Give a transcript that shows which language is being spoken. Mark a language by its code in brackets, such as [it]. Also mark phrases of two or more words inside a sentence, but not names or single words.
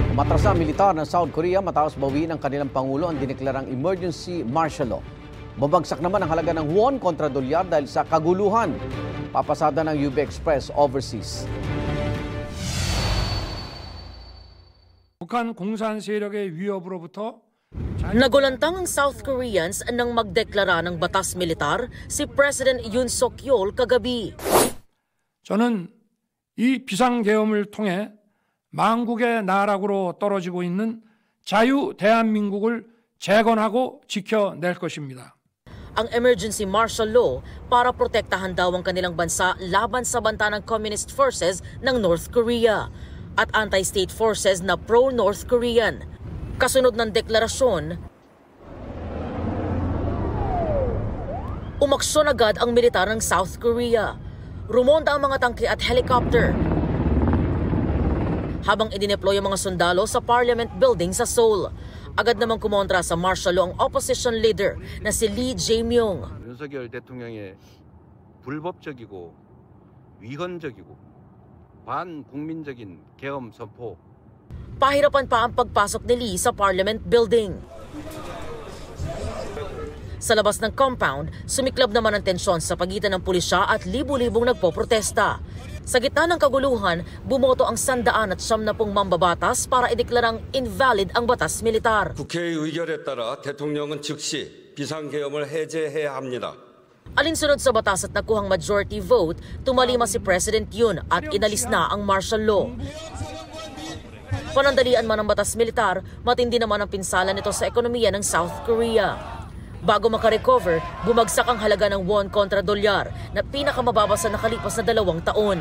[tl] Umatras ang militar ng South Korea matapos bawiin ng kanilang Pangulo ang dineklarang emergency martial law. Babagsak naman ang halaga ng won kontra dolyar dahil sa kaguluhan. Papasada ng UB Express overseas. [ko] 북한 공산 세력의 위협으로부터 [tl] Nagulantang ang South Koreans nang magdeklara ng batas militar si President Yoon Suk-yeol kagabi. [ko] 저는 이 비상계엄을 통해 망국의 나락으로 떨어지고 있는 자유 대한민국을 재건하고 지켜낼 것입니다. [tl] Ang [en] emergency martial law [tl] para protektahan daw ang kanilang bansa laban sa banta ng [en] communist forces [tl] ng North Korea at [en] anti-state forces [tl] na pro-North Korean. Kasunod ng deklarasyon, umaksyon agad ang militar ng South Korea. Rumonda ang mga tangke at helicopter habang idineploy ang mga sundalo sa Parliament Building sa Seoul. Agad namang kumontra sa [en] martial law [tl] ang [en] opposition leader [tl] na si Lee Jae-myung. [ko] 윤석열 대통령의 불법적이고 위헌적이고 반국민적인 계엄 선포. [tl] Pahirapan pa ang pagpasok ni Lee sa Parliament Building. Sa labas ng compound, sumiklab naman ang tensyon sa pagitan ng pulisya at libu-libong nagpoprotesta. Sa gitna ng kaguluhan, bumoto ang 190 mambabatas para ideklarang invalid ang batas militar. [ko] 국회의 의결에 따라 대통령은 즉시 비상계엄을 해제해야 합니다. [tl] Alinsunod sa batas at nakuhang [en] majority vote, [tl] tumalima si President Yoon at inalis na ang [en] martial law. [tl] Panandalian man ang batas militar, matindi naman ang pinsala nito sa ekonomiya ng South Korea. Bago makarecover, bumagsak ang halaga ng won kontra dolyar na pinakamababa sa nakalipas na 2 taon.